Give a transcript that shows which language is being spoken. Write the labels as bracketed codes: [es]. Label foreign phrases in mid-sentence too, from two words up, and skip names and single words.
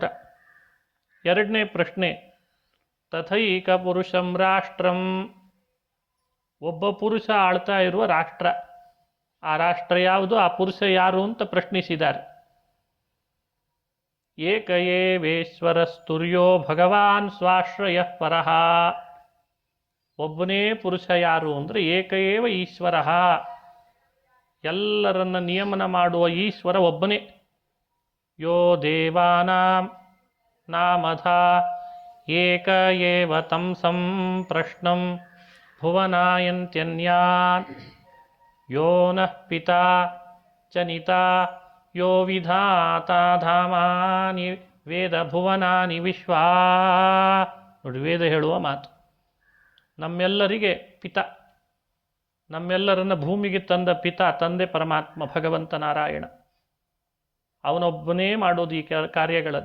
[kn] ಎರಡನೇ ಪ್ರಶ್ನೆ, [sa] ತಥೈಕ ಪುರುಷಂ ರಾಷ್ಟ್ರಂ, [kn] ಒಬ್ಬ ಪುರುಷ ಆಳ್ತಾ ಇರುವ ರಾಷ್ಟ್ರ, ಆ ರಾಷ್ಟ್ರ ಯಾವುದು, ಆ ಪುರುಷ ಯಾರು ಅಂತ ಪ್ರಶ್ನಿಸಿದ್ದಾರೆ. [sa] ಏಕ ಏವೇಶ್ವರ ಸ್ತುರ್ಯೋ ಭಗವಾನ್ ಸ್ವಾಶ್ರಯ ಪರಃ, [kn] ಒಬ್ಬನೇ ಪುರುಷ ಯಾರು ಅಂದರೆ [sa] ಏಕಏವ ಈಶ್ವರ, [kn] ಎಲ್ಲರನ್ನ ನಿಯಮನ ಮಾಡುವ ಈಶ್ವರ ಒಬ್ಬನೇ. [sa] ಯೋ ದೇವಾನಾಂ ನಾಮಧ ಏಕ ಏವ ತಂ ಸಂಪ್ರಶ್ನಂ ಭುವನಾಯಂತ್ಯನ್ಯಾನ್ ಯೋ ನಃ ಪಿತಾ ಚನಿತಾ ಯೋ ವಿಧಾತಾ ಧಾಮಾನಿ ವೇದ ಭುವನಾನಿ ವಿಶ್ವಾ. [kn] ನೋಡಿ, ವೇದ ಹೇಳುವ ಮಾತು. ನಮ್ಮೆಲ್ಲರಿಗೆ ಪಿತ, ನಮ್ಮೆಲ್ಲರನ್ನ ಭೂಮಿಗೆ ತಂದ ಪಿತ, ತಂದೆ ಪರಮಾತ್ಮ ಭಗವಂತ ನಾರಾಯಣ. ಅವನೊಬ್ಬನೇ ಮಾಡೋದು ಈ ಕಾರ್ಯಗಳನ್ನು.